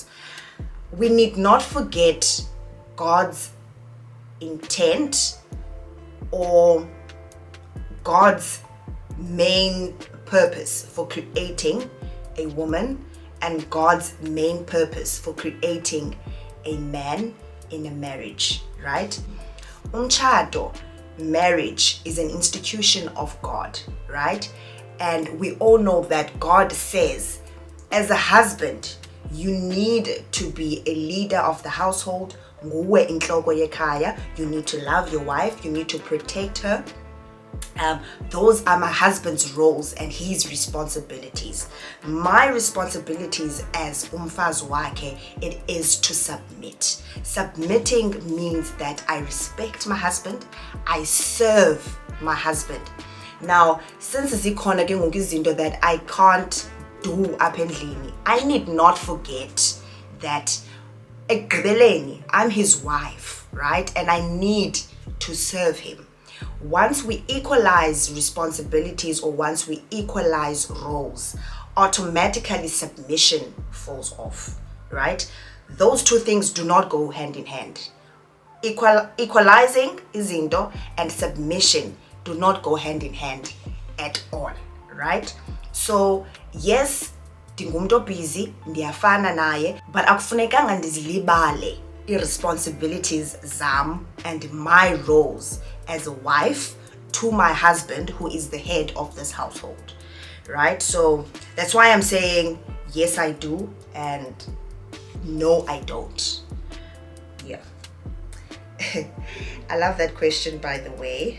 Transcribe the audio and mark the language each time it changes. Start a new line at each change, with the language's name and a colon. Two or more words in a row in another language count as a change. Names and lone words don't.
English: We need not forget God's intent or God's main purpose for creating a woman, and God's main purpose for creating a man in a marriage, right? Umchado, marriage, is an institution of God, right? And we all know that God says, as a husband, you need to be a leader of the household.
Xhosa: Nguwe inhloko yekhaya.
English: You need to love your wife. You need to protect her. Those are my husband's roles and his responsibilities. My responsibilities as
Xhosa: umfazi wakhe,
English: it is to submit. Submitting means that I respect my husband, I serve my husband. Now, since
Xhosa: zikhona ke ngoku izinto
English: that I can't do
Xhosa: apha endlini,
English: I need not forget that ekugqibeleni I'm his wife, right? And I need to serve him. Once we equalize responsibilities, or once we equalize roles, automatically submission falls off, right? Those two things do not go hand in hand. equalizing izinto and submission do not go hand in hand at all, right? So yes, ndingumuntu busy,
Xhosa: ndiyafana naye,
English: but
Xhosa: akufunekanga ndizilibale responsibilities zam
English: and my roles as a wife to my husband, who is the head of this household, right? So that's why I'm saying yes I do and no I don't. Yeah. I love that question, by the way.